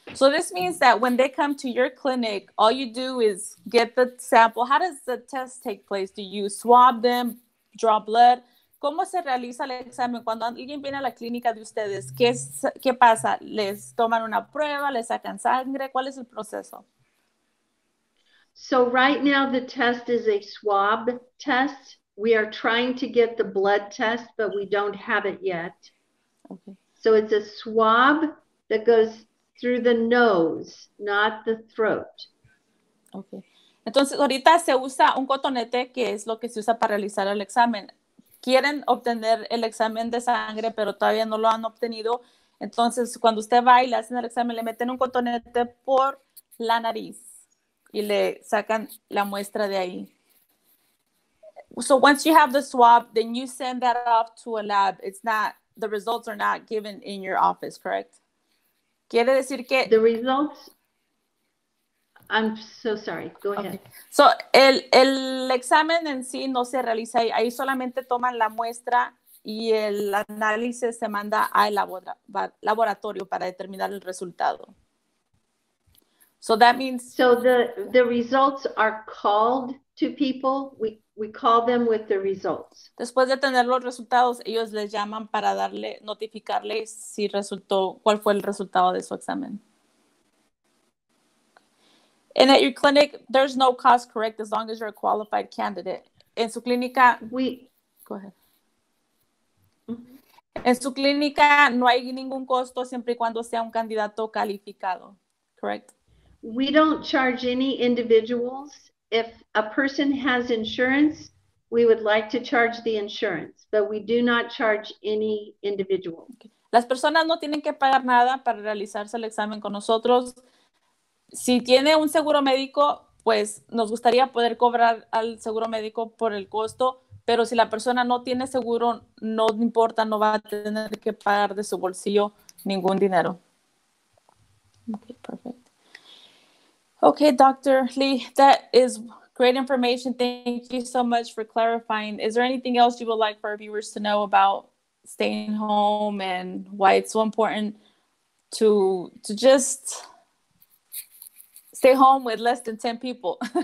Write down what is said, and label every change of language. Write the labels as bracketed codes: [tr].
[en] So this means that when they come to your clinic, all you do is get the sample. How does the test take place? Do you swab them, draw blood? [es] ¿Cómo se realiza el examen? Cuando alguien viene a la clínica de ustedes, ¿qué pasa? ¿Les toman una prueba? ¿Les sacan sangre? ¿Cuál es el proceso? [en] So right now the test is a swab test. We are trying to get the blood test, but we don't have it yet. Okay. So it's a swab that goes through the nose, not the throat. Okay. [es] Entonces, ahorita se usa un cotonete, que es lo que se usa para realizar el examen. Quieren obtener el examen de sangre, pero todavía no lo han obtenido. Entonces, cuando usted va y le hacen el examen, le meten un cotonete por la nariz y le sacan la muestra de ahí. [en] So once you have the swab, then you send that off to a lab. The results are not given in your office, correct? [es] Quiere decir que... [en] The results... I'm so sorry. Go ahead. Okay. [es] So, el examen en sí no se realiza ahí. Ahí solamente toman la muestra y el análisis se manda al laboratorio para determinar el resultado. [en] So that means... So the results are called to people, we call them with the results. [es] Después de tener los resultados, ellos les llaman para notificarle si resultó, cuál fue el resultado de su examen. [en] And at your clinic, there's no cost, correct, as long as you're a qualified candidate. [es] En su clínica, [en] go ahead. [es] En su clínica no hay ningún costo siempre y cuando sea un candidato calificado, [en] correct? We don't charge any individuals. If a person has insurance, we would like to charge the insurance, but we do not charge any individual. Okay. [es] Las personas no tienen que pagar nada para realizarse el examen con nosotros. Si tiene un seguro médico, pues nos gustaría poder cobrar al seguro médico por el costo, pero si la persona no tiene seguro, no importa, no va a tener que pagar de su bolsillo ningún dinero. [en] Okay, perfect. Okay, Dr. Lee, that is great information. Thank you so much for clarifying. Is there anything else you would like for our viewers to know about staying home and why it's so important to just stay home with less than 10 people?